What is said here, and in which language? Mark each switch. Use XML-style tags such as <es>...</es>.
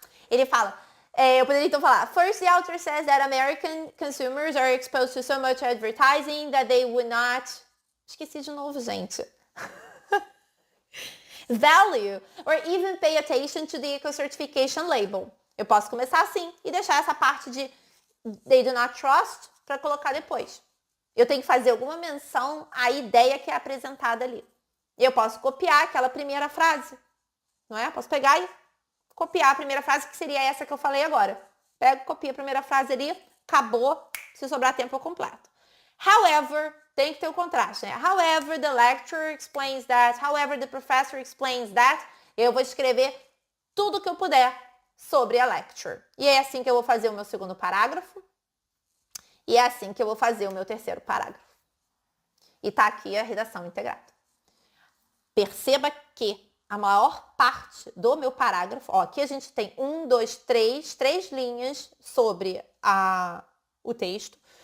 <pt>Ele fala, eu poderia então falar,</pt> <en>First, the author says that American consumers are exposed to so much advertising that they would not</en> <pt>Esqueci de novo, gente.</pt> <en>Value or even pay attention to the eco-certification label.</en> <pt>Eu posso começar assim e deixar essa parte de</pt> <en>they do not trust</en> <pt>para colocar depois. Eu tenho que fazer alguma menção à ideia que é apresentada ali. E eu posso copiar aquela primeira frase, não é? Posso pegar e copiar a primeira frase, que seria essa que eu falei agora. Pego, copio a primeira frase ali, acabou. Se sobrar tempo, eu completo.</pt> <en>However,</en> <pt>tem que ter o contraste, né?</pt> <en>However, the lecturer explains that. However, the professor explains that.</en> <pt>Eu vou escrever tudo que eu puder sobre a lecture. E é assim que eu vou fazer o meu segundo parágrafo. E é assim que eu vou fazer o meu terceiro parágrafo. E tá aqui a redação integrada. Perceba que a maior parte do meu parágrafo, ó, aqui a gente tem 1, 2, 3, 3 linhas sobre o texto.</pt>